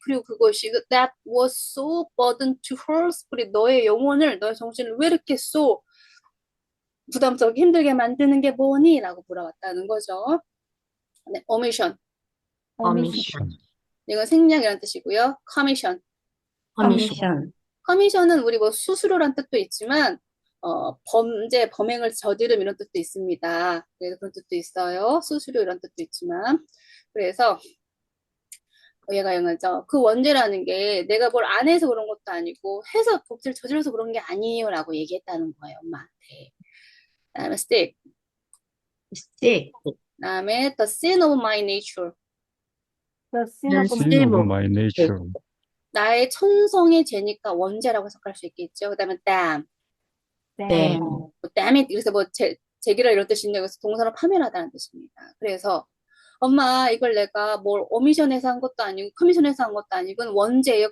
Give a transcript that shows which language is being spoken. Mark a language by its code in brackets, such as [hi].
[ko] 그리고 그것이 [en] that was so burden to her spirit. [ko] 너의 정신을 왜 이렇게 [en] so [ko] 부담스럽게 힘들게 만드는 게 뭐니? 라고 물어봤다는 거죠. 네, omission. [en] Omission. [ko] 이건 생략이라는 뜻이고요. [en] commission. Commission. [ko] commission은 우리 뭐 수수료란 뜻도 있지만 범행을 저지름 이런 뜻도 있습니다. 그래서 그런 뜻도 있어요. 수수료 이런 뜻도 있지만 그래서 얘가 영어죠. 그 원죄라는 게 내가 뭘 안 해서 그런 것도 아니고 해서 법제를 저질러서 그런 게 아니에요 라고 얘기했다는 거예요. 엄마한테. 그다음에 stick. [en] Stick. [ko] 그다음에 [en] the sin of my nature. The sin The of Sin of sin of my nature. [ko] 나의 천성의 죄니까 원죄라고 해석할 수 있겠죠. 그다음에 damn, 네. 뭐 [en] damn it [ko] 그래서 뭐 제기라 이런 뜻인데 그래서 동사를 파멸하다는 뜻입니다. 그래서 엄마 이걸 내가 뭘 오미션해서 한 것도 아니고 커미션해서 한 것도 아니고 원죄예요.